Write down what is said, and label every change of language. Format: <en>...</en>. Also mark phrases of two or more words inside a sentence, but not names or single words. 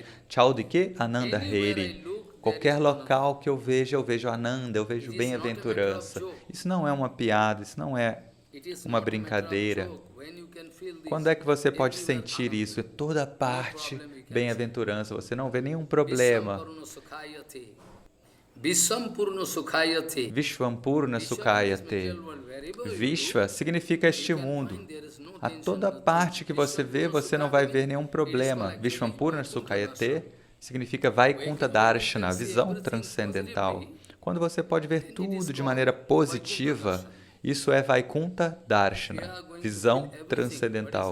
<pt>Tchau de quê?</pt> <bn>আনন্দ হেরি.</bn> <pt>Qualquer local que eu vejo Ananda, eu vejo bem-aventurança. Isso não é uma piada, isso não é uma brincadeira. Quando é que você pode sentir isso? É toda parte bem-aventurança, você não vê nenhum problema.</pt> <sa>विश्वम्पूर्ण सुखायते.</sa> <pt>Vishwa significa este mundo. A toda parte que você vê, você não vai ver nenhum problema.</pt> <sa>विश्वम्पूर्ण सुखायते</sa> <pt>significa</pt> <sa>वैकुण्ठ दर्शन,</sa> <pt>visão transcendental. Quando você pode ver tudo de maneira positiva, isso é</pt> <sa>वैकुण्ठ दर्शन,</sa> <pt>visão transcendental.</pt>